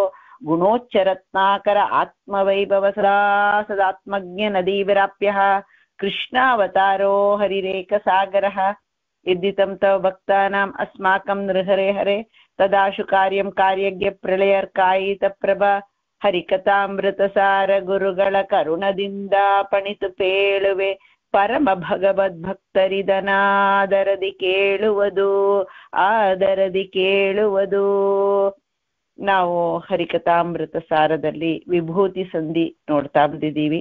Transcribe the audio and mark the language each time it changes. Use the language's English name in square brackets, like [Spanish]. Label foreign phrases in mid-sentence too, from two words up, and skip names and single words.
[Sanskrit] ಗುಣೋಚ್ಚರತ್ನಾಕರ ಆತ್ಮವೈಭವ ಸದಾ ಸದಾತ್ಮಜ್ಞ ನದೀ ವಿರಾಪ್ಯಃ ಕೃಷ್ಣಾವತಾರೋ ಹರಿರೇಕ ಸಾಗರಃ ಯದ್ದಿತಂ ತವ ಭಕ್ತಾನಾಂ ಅಸ್ಮಾಕಂ ನೃಹರೆ ಹರೆ ತದಾಶು ಕಾರ್ಯಂ ಕಾರ್ಯಜ್ಞ ಪ್ರಳಯರ್ಕಾಯಿತ ಪ್ರಭಾ [Kannada] ಹರಿಕಥಾಮೃತಸಾರ ಗುರುಗಳ ಕರುಣದಿಂದ ಪಣಿತು ಪೇಳುವೆ ಪರಮ ಭಗವದ್ಭಕ್ತರಿದನಾದರದಿ ಕೇಳುವುದು ಆದರದಿ ಕೇಳುವುದು. ನಾವು ಹರಿಕಥಾಮೃತ ಸಾರದಲ್ಲಿ ವಿಭೂತಿ ಸಂಧಿ ನೋಡ್ತಾ ಬಂದಿದ್ದೀವಿ.